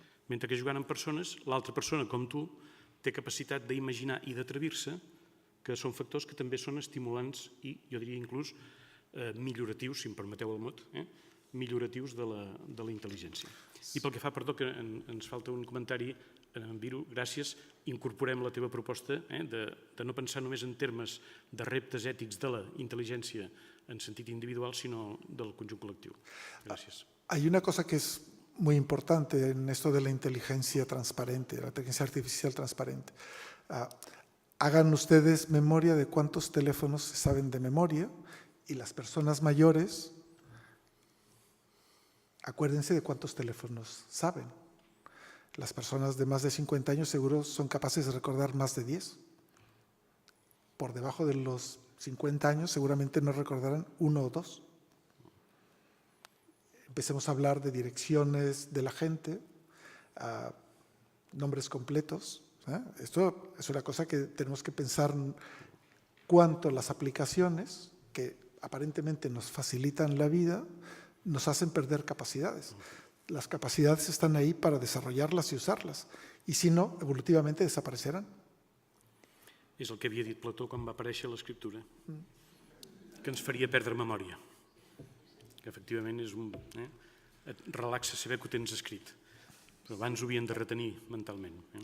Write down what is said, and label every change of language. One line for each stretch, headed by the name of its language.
Catalan: Mentre que jugant amb persones, l'altra persona, com tu, té capacitat d'imaginar i d'atrevir-se, que són factors que també són estimulants i, jo diria, inclús milloratius, si em permeteu el mot, milloratius de la intel·ligència. I pel que fa, perdó, que ens falta un comentari, Viru, gràcies, incorporem la teva proposta de no pensar només en termes de reptes ètics de la intel·ligència en sentit individual, sinó del conjunt col·lectiu. Gràcies.
Spanish: Hay una cosa que es muy importante en esto de la inteligencia transparente, la inteligencia artificial transparente. Hagan ustedes memoria de cuántos teléfonos se saben de memoria y las personas mayores, acuérdense de cuántos teléfonos saben. Las personas de más de 50 años seguro son capaces de recordar más de 10. Por debajo de los 50 años seguramente no recordarán 1 o 2. Empecemos a hablar de direcciones de la gente, nombres completos. Esto es una cosa que tenemos que pensar cuánto las aplicaciones que aparentemente nos facilitan la vida nos hacen perder capacidades. Las capacidades están ahí para desarrollarlas y usarlas,
Catalan: i si no,
Spanish: evolutivamente desapareceran.
Catalan: És el que havia dit Plató quan va aparèixer l'escriptura, que ens faria perdre memòria, que efectivament et relaxa saber que ho tens escrit, però abans ho havien de retenir mentalment.